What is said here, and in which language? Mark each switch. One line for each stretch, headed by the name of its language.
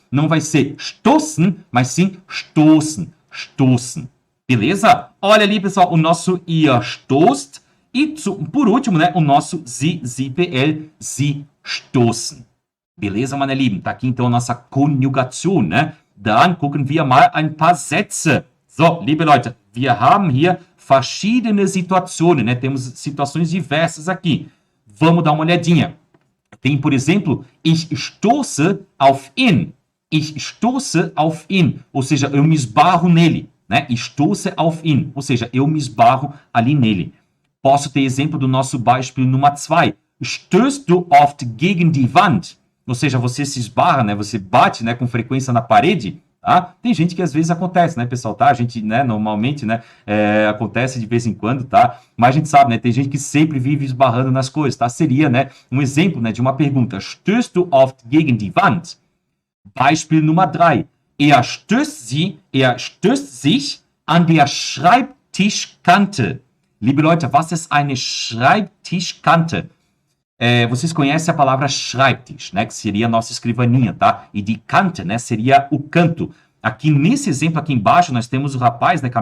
Portuguese: Não vai ser stoßen, mas sim stoßen. Stoßen. Beleza? Olha ali, pessoal, o nosso
German: ihr stoßt.
Portuguese: E, por último, né, o nosso sie, pl, sie stoßen. Beleza,
German: meine Lieben?
Portuguese: Tá aqui então a nossa Konjugation, né?
German: Dann gucken wir mal ein paar Sätze. So, liebe Leute, wir haben hier verschiedene Situationen, né?
Portuguese: Temos situações diversas aqui. Vamos dar uma olhadinha. Tem, por exemplo,
German: ich stoße auf ihn. Ich stoße auf ihn.
Portuguese: Ou seja, eu me esbarro nele, né?
German: Ich stoße auf ihn.
Portuguese: Ou seja, eu me esbarro ali nele. Posso ter exemplo do nosso Beispiel Nummer 2.
German: Stößt du oft gegen die Wand?
Portuguese: Ou seja, você se esbarra, né? Você bate, né, com frequência na parede, tá? Tem gente que às vezes acontece, né, pessoal, tá? A gente, né, normalmente, né, acontece de vez em quando, tá? Mas a gente sabe, né, tem gente que sempre vive esbarrando nas coisas, tá? Seria, né, um exemplo, né, de uma pergunta.
German: Stößt du oft gegen die Wand? Beispiel Nummer 3. Er stößt sich an der Schreibtischkante. Liebe Leute, was ist eine Schreibtischkante?
Portuguese: Vocês conhecem a palavra Schreibtisch, né? Que seria a nossa escrivaninha, tá? E de Kante, né? Seria o canto. Aqui nesse exemplo aqui embaixo, nós temos o rapaz, né?